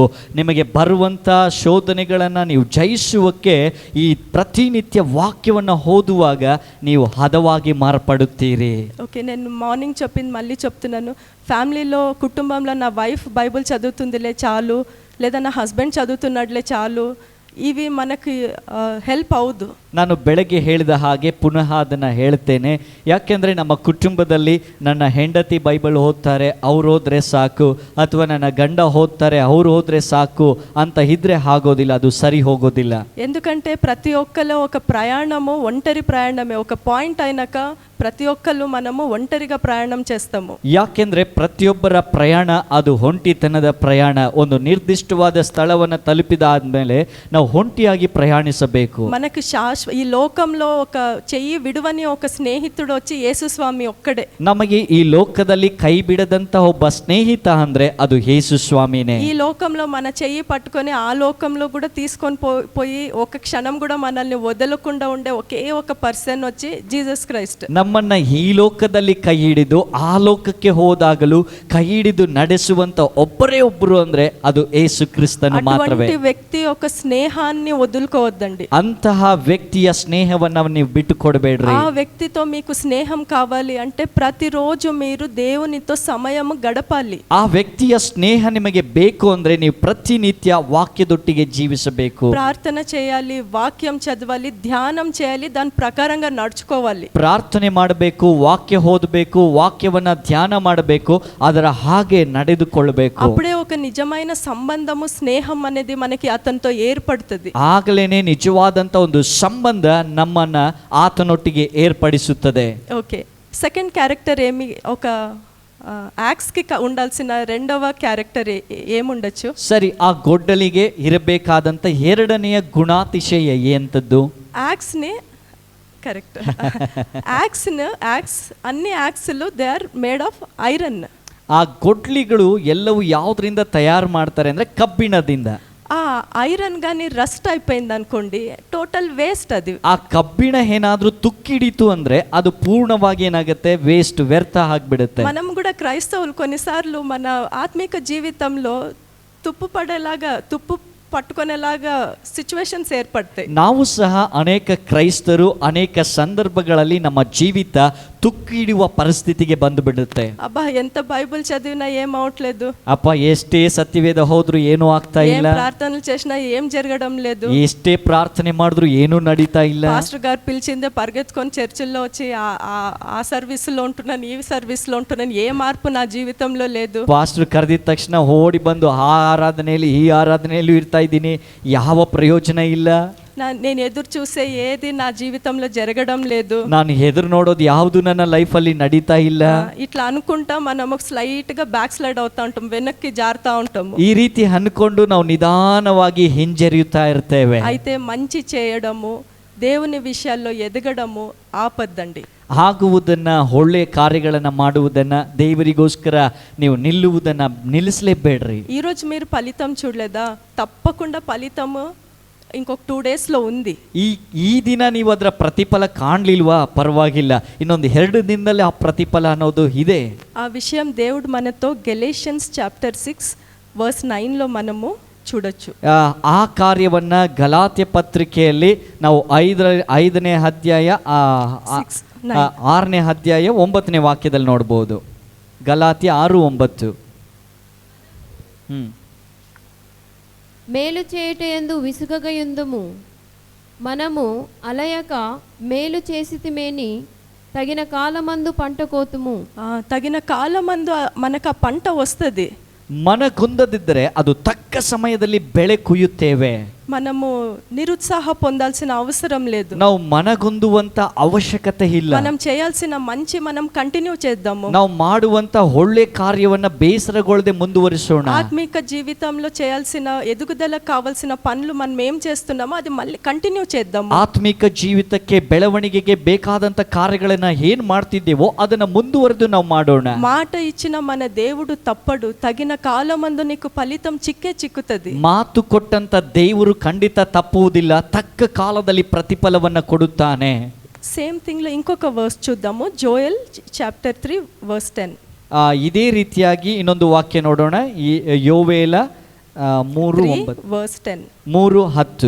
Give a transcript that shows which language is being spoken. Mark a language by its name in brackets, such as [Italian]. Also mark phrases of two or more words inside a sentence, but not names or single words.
[Kannada] ನಿಮಗೆ ಬರುವಂಥ ಶೋಧನೆಗಳನ್ನು ನೀವು ಜಯಿಸುವಕ್ಕೆ ಈ ಪ್ರತಿನಿತ್ಯ ವಾಕ್ಯವನ್ನು ಓದುವಾಗ ನೀವು ಹದವಾಗಿ ಮಾರ್ಪಡುತ್ತೀರಿ. [Telugu] ఓకే, నేను మార్నింగ్ చెప్పింది మళ్ళీ చెప్తున్నాను. ఫ్యామిలీలో, కుటుంబంలో నా వైఫ్ బైబుల్ చదువుతుందిలే చాలు, లేదా నా హస్బెండ్ చదువుతున్నాడులే చాలు, ఇవి మనకి [Kannada] ಹೆಲ್ಪ್ ಹೌದು. ನಾನು ಬೆಳಗ್ಗೆ ಹೇಳಿದ ಹಾಗೆ ಪುನಃ ಅದನ್ನು ಹೇಳ್ತೇನೆ. ಯಾಕೆಂದರೆ ನಮ್ಮ ಕುಟುಂಬದಲ್ಲಿ ನನ್ನ ಹೆಂಡತಿ ಬೈಬಲ್ ಓದ್ತಾರೆ, ಅವ್ರು ಹೋದ್ರೆ ಸಾಕು, ಅಥವಾ ನನ್ನ ಗಂಡ ಓದ್ತಾರೆ, ಅವ್ರು ಹೋದ್ರೆ ಸಾಕು ಅಂತ ಇದ್ರೆ ಆಗೋದಿಲ್ಲ, ಅದು ಸರಿ ಹೋಗೋದಿಲ್ಲ. [Telugu] ఎందుకంటే ప్రతి ఒక్కరు ఒక ప్రయాణము ఒంటరి ప్రయాణమే. ఒక పాయింట్ అయినాక ప్రతి ఒక్కరు మనము ఒంటరిగా ప్రయాణం చేస్తాము. [Kannada] ಯಾಕೆಂದ್ರೆ ಪ್ರತಿಯೊಬ್ಬರ ಪ್ರಯಾಣ ಅದು ಒಂಟಿತನದ ಪ್ರಯಾಣ. ಒಂದು ನಿರ್ದಿಷ್ಟವಾದ ಸ್ಥಳವನ್ನು ತಲುಪಿದಾದ್ಮೇಲೆ ನಾವು ಒಂಟಿಯಾಗಿ ಪ್ರಯಾಣಿಸಬೇಕು. [Telugu] మనకు ఈ లోకంలో ఒక చెయ్యి విడువని ఒక స్నేహితుడు వచ్చి యేసుస్వామి ఒక్కడే. [Kannada] ನಮಗೆ ಈ ಲೋಕದಲ್ಲಿ ಕೈ ಬಿಡದಂತ ಒಬ್ಬ ಸ್ನೇಹಿತ ಅಂದ್ರೆ ಅದು ಯೇಸು ಸ್ವಾಮಿನೇ. [Telugu] ఈ లోకంలో మన చెయ్యి పట్టుకొని ఆ లోకంలో కూడా తీసుకొని పోయి ఒక క్షణం కూడా మనల్ని వదలకుండా ఉండే ఒకే ఒక పర్సన్ వచ్చి జీసస్ క్రైస్ట్. [Kannada] ನಮ್ಮನ್ನ ಈ ಲೋಕದಲ್ಲಿ ಕೈ ಹಿಡಿದು ಆ ಲೋಕಕ್ಕೆ ಹೋದಾಗಲೂ ಕೈ ಹಿಡಿದು ನಡೆಸುವಂತ ಒಬ್ಬರೇ ಒಬ್ಬರು ಅಂದ್ರೆ ಅದು ಯೇಸು ಕ್ರಿಸ್ತನು ಮಾತ್ರವೇ. [Telugu] అటువంటి వ్యక్తి ఒక స్నేహాన్ని వదులుకోవద్దండి. [Kannada] ಅಂತಹ ವ್ಯಕ್ತಿಯ ಸ್ನೇಹವನ್ನ ನೀವು ಬಿಟ್ಟು ಕೊಡಬೇಡ್ರಿ. [Telugu] ఆ వ్యక్తితో మీకు స్నేహం కావాలి అంటే ప్రతిరోజు మీరు దేవునితో సమయం గడపాలి. [Kannada] ಆ ವ್ಯಕ್ತಿಯ ಸ್ನೇಹ ನಿಮಗೆ ಬೇಕು ಅಂದ್ರೆ ನೀವು ಪ್ರತಿನಿತ್ಯ ವಾಕ್ಯದೊಟ್ಟಿಗೆ ಜೀವಿಸಬೇಕು. [Telugu] ప్రార్థన చేయాలి, వాక్యం చదవాలి, ధ్యానం చేయాలి, దాని ప్రకారంగా నడుచుకోవాలి. [Kannada] ಪ್ರಾರ್ಥನೆ ಮಾಡಬೇಕು, ವಾಕ್ಯ ಓದಬೇಕು, ವಾಕ್ಯವನ್ನ ಧ್ಯಾನ ಮಾಡಬೇಕು, ಅದರ ಹಾಗೆ ನಡೆದುಕೊಳ್ಳಬೇಕು. [Telugu] అప్పుడే ఒక నిజమైన సంబంధము స్నేహం అనేది మనకి అతనితో ఏర్పడుతుంది. [Kannada] ಆಗಲೇನೆ ನಿಜವಾದಂತ ಒಂದು ಸಂಬಂಧ ನಮ್ಮನ್ನ ಆತನೊಟ್ಟಿಗೆ ಏರ್ಪಡಿಸುತ್ತದೆ. [Telugu] ఓకే, [English] second character [Telugu] ఏమి ఒక యాక్స్కి ఉండాల్సిన రెండవ క్యారెక్టర్ ఏముండొచ్చు? [Kannada] ಸರಿ, ಆ ಗೊಡ್ಡಲಿಗೆ ಇರಬೇಕಾದಂತ ಎರಡನೆಯ ಗುಣಾತಿಶಯ ಎಂತದ್ದು? [Telugu] యాక్స్ని [English] correct axe [Telugu] అన్ని యాక్స్లు [English] they are made of iron. [Kannada] ಆ ಗೊಡ್ಲಿಗಳು ಎಲ್ಲವೂ ಯಾವುದರಿಂದ ತಯಾರು ಮಾಡ್ತಾರೆ ಅಂದ್ರೆ ಕಬ್ಬಿಣದಿಂದ. [Telugu] ఆ ఐరన్ కానీ రస్ట్ అయిపోయింది అనుకోండి, [English] total waste [Telugu] అది. [Kannada] ಆ ಕಬ್ಬಿಣ ಏನಾದ್ರೂ ತುಕ್ಕಿಡಿತು ಅಂದ್ರೆ ಅದು ಪೂರ್ಣವಾಗಿ ಏನಾಗುತ್ತೆ, ವೇಸ್ಟ್, ವ್ಯರ್ಥ ಆಗ್ಬಿಡುತ್ತೆ. [Telugu] మనం కూడా క్రైస్తవులు కొన్నిసార్లు మన ఆత్మిక జీవితంలో తుప్పు పట్టుకునేలాగా సిచ్యువేషన్స్ ఏర్పడతాయి. [Kannada] ನಾವು ಸಹ ಅನೇಕ ಕ್ರೈಸ್ತರು ಅನೇಕ ಸಂದರ್ಭಗಳಲ್ಲಿ ನಮ್ಮ ಜೀವಿತ ತುಕ್ಕಿಡುವ ಪರಿಸ್ಥಿತಿಗೆ ಬಂದು ಬಿಡುತ್ತೆ. [Telugu] అబ్బా ఎంత బైబిల్ చదివినా ఏం అవట్లేదు, [Kannada] ಅಪ್ಪ ಎಷ್ಟೇ ಸತ್ಯವೇದ ಹೋದ್ರು ಏನೂ ಆಗ್ತಾ [Telugu] ఏం [Kannada] ಇಲ್ಲ, [Telugu] ప్రార్థనలు చేసినా ఏం జరగడం లేదు, [Kannada] ಎಷ್ಟೇ ಪ್ರಾರ್ಥನೆ ಮಾಡಿದ್ರು ಏನೂ ನಡೀತಾ ಇಲ್ಲ, [Telugu] పాస్టర్ గారు పిలిచిందే పరిగెత్తుకొని చర్చిల్లో వచ్చి ఆ సర్వీస్లో ఉంటున్నాను, ఈ సర్వీస్లో ఉంటున్నాను, ఏ మార్పు నా జీవితంలో లేదు. [Kannada] ಪಾಸ್ಟರ್ ಕರೆದಿದ ತಕ್ಷಣ ಓಡಿ ಬಂದು ಆ ಆರಾಧನೆಯಲ್ಲಿ ಈ ಆರಾಧನೆಯಲ್ಲೂ ಇರ್ತಾ ಇದ್ದೀನಿ, ಯಾವ ಪ್ರಯೋಜನ ಇಲ್ಲ. [Telugu] నేను ఎదురు చూసే ఏది నా జీవితంలో జరగడం లేదు, [Kannada] ನಾನು ಎದುರು ನೋಡೋದು ಯಾವುದು ನನ್ನ లైఫಲ್ಲಿ నಡೀತಾ ಇಲ್ಲ. [Telugu] ఇట్లా అనుకుంటా మనం స్లైట్ గా [English] back slide [Telugu] అవుతా ఉంటాం, వెనక్కి జారుతా ఉంటాము. [Kannada] ಈ ರೀತಿ ಅನ್ಕೊಂಡು ನಾವು ನಿಧಾನವಾಗಿ ಹಿಂಜರಿಯುತ್ತಾ ಇರ್ತೇವೆ. [Telugu] అయితే మంచి చేయడము, దేవుని విషయాల్లో ఎదగడము ఆపద్దండి. [Kannada] ಆಗುವುದನ್ನ, ಒಳ್ಳೆಯ ಕಾರ್ಯಗಳನ್ನ ಮಾಡುವುದನ್ನ, ದೇವರಿಗೋಸ್ಕರ ನೀವು ನಿಲ್ಲುವುದನ್ನ ನಿಲ್ಲಿಸಲೇಬೇಡ್ರಿ. [Telugu] ఈరోజు మీరు ఫలితం చూడలేదా? తప్పకుండా ఫలితము ఇంకొక 2 డేస్లో ఉంది. [Kannada] ಈ ದಿನ ನೀವು ಅದರ ಪ್ರತಿಫಲ ಕಾಣಲಿಲ್ವಾ, ಪರವಾಗಿಲ್ಲ, ಇನ್ನೊಂದು 2 ದಿನದಲ್ಲಿ ಆ ಪ್ರತಿಫಲ ಅನ್ನೋದು ಇದೆ. [Telugu] ఆ విషయం దేవుడు మనతో గెలేషియన్స్ చాప్టర్ 6:9లో మనము చూడొచ్చు. [Kannada] ಆ ಕಾರ್ಯವನ್ನ ಗಲಾತ್ಯ ಪತ್ರಿಕೆಯಲ್ಲಿ ನಾವು 5ನೇ ಅಧ್ಯಾಯ 6ನೇ ಅಧ್ಯಾಯ 9ನೇ ವಾಕ್ಯದಲ್ಲಿ ನೋಡ್ಬೋದು. ಗಲಾತ್ಯ 6:9. [Telugu] మేలు చేయుటయందు విసుగగయుందుము, మనము అలయక మేలు చేసితిమేని తగిన కాలమందు పంట కోతుము. తగిన కాలమందు మనకు ఆ పంట వస్తుంది. [Kannada] ಮನಗುಂದದಿದ್ದರೆ ಅದು ತಕ್ಕ ಸಮಯದಲ್ಲಿ ಬೆಳೆ ಕುಯ್ಯುತ್ತೇವೆ. [Telugu] మనము నిరుత్సాహ పొందాల్సిన అవసరం లేదు. [Kannada] ನಾವು ಮನಗುಂದುವಂತ ಅವಶ್ಯಕತೆ ಇಲ್ಲ. [Telugu] మనం చేయాల్సిన మంచి మనం కంటిన్యూ చేద్దాము. [Kannada] ನಾವು ಮಾಡುವಂತ ಒಳ್ಳೆ ಕಾರ್ಯವನ್ನ ಬೇಸರಗೊಳ್ಳದೆ ಮುಂದುವರಿಸೋಣ. [Telugu] ఆత్మిక జీవితంలో చేయాల్సిన ఎదుగుదలకు కావాల్సిన పనులు మనం ఏం చేస్తున్నామో అది మళ్ళీ కంటిన్యూ చేద్దాము. [Kannada] ಆತ್ಮಿಕ ಜೀವಿತಕ್ಕೆ ಬೆಳವಣಿಗೆಗೆ ಬೇಕಾದಂತ ಕಾರ್ಯಗಳನ್ನ ಏನ್ ಮಾಡ್ತಿದ್ದೇವೋ ಅದನ್ನ ಮುಂದುವರೆದು ನಾವು ಮಾಡೋಣ. [Telugu] మాట ఇచ్చిన మన దేవుడు తప్పడు, తగిన కాలమందు నీకు ఫలితం చిక్కుతుంది. [Kannada] ಮಾತು ಕೊಟ್ಟಂತ ದೇವರು ಖಂಡಿತ ತಪ್ಪುವುದಿಲ್ಲ, ತಕ್ಕ ಕಾಲದಲ್ಲಿ ಪ್ರತಿಫಲವನ್ನ ಕೊಡುತ್ತಾನೆ. [English] same thing [Telugu] లో ఇంకొక వర్స్ చూద్దాము, జోయల్ చాప్టర్ 3:10. [Kannada] ಇದೇ ರೀತಿಯಾಗಿ ಇನ್ನೊಂದು ವಾಕ್ಯ ನೋಡೋಣ. ಯೋವೇಲ 3:10.